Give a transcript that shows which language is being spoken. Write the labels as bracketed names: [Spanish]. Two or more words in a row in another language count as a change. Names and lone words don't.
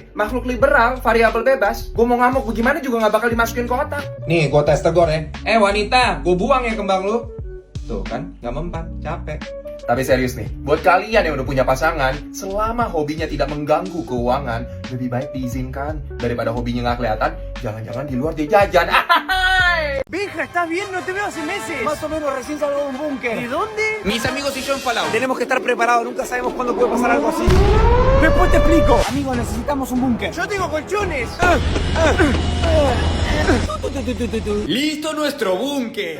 [Indonesian] Makhluk liberal, variabel bebas. Gue mau ngamuk bagaimana juga gak bakal dimasukin ke otak. Nih, gue tes tegur ya. Wanita, gue buang ya kembang lu. Tuh kan, gak mempan, capek. Tapi serius nih, buat kalian yang udah punya pasangan, selama hobinya tidak mengganggu keuangan, lebih baik diizinkan. Daripada hobinya gak kelihatan, jangan-jangan di luar dia jajan. [Spanish] Benja, ¿estás bien? No te veo hace meses. Más o menos recién salgo de un búnker. ¿De dónde? Mis amigos y yo en Fallout. Tenemos que estar preparados, nunca sabemos cuándo puede pasar algo así. Después te explico. Amigos, necesitamos un búnker. Yo tengo colchones. Listo nuestro búnker.